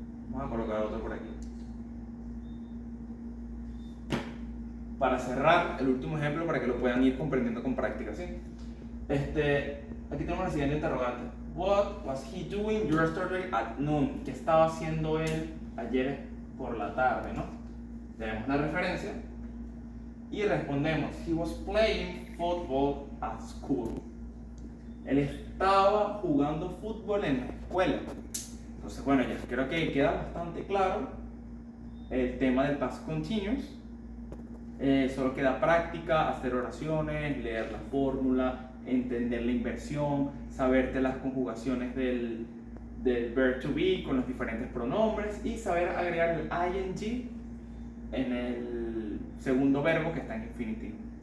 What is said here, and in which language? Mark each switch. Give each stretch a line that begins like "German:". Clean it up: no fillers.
Spanish: Vamos a colocar otro por aquí. Para cerrar, el último ejemplo para que lo puedan ir comprendiendo con práctica, ¿sí? Aquí tenemos la siguiente interrogante.
English: What was he doing yesterday at noon?
Spanish: ¿Qué estaba haciendo él ayer por la tarde, no? Tenemos la referencia y respondemos,
English: he was playing football at school.
Spanish: Él estaba jugando fútbol en la escuela. Entonces, bueno, ya creo que queda bastante claro el tema del past continuous. Solo queda práctica, hacer oraciones, leer la fórmula, entender la inversión, saberte las conjugaciones del verb to be con los diferentes pronombres y saber agregar el ing en el segundo verbo que está en infinitivo.